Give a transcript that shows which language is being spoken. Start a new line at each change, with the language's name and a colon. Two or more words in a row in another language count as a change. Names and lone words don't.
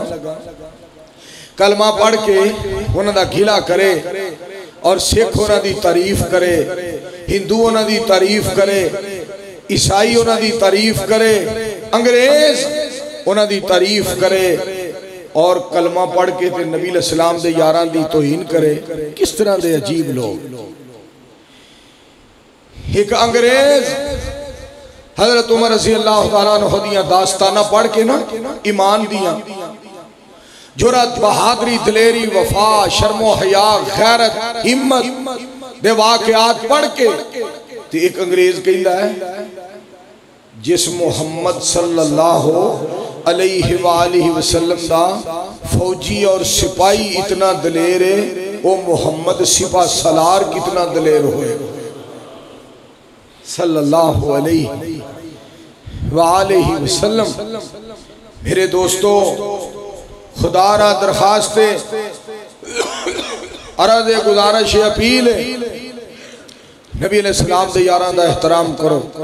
Punjabi: کلمہ پڑھ کے اونہاں دا گلہ کرے اور سکھ اونہاں دی تعریف کرے، ہندو اونہاں دی تعریف کرے، عیسائی اونہاں دی تعریف کرے، انگریز اونہاں دی تعریف کرے اور کلمہ پڑھ کے تے نبی علیہ السلام دے یاراں دی توہین کرے. کس طرح دے عجیب لوک۔ اک انگریز حضرت عمر
Arabic: رضي الله تعالى عنه
Punjabi: دیاں داستاناں پڑھ کے نہ ایمان دیاں جرأت، بہادری، دلیری، وفا، شرم و حیا، غیرت، ہمت دے واقعات پڑھ کے تے اک انگریز کہندا ہے جس محمد
Arabic: صلى الله عليه وآله وسلم
Punjabi: دا فوجی اور سپاہی اتنا دلیر ہے، او محمد سپہ سالار کتنا دلیر ہوئے
Arabic: صلى الله عليه وآله وسلم.
Punjabi: میرے دوستو خدا را درخواست عرض گزارش اپیل نبی علیہ السلام دے یاراں دا احترام کرو.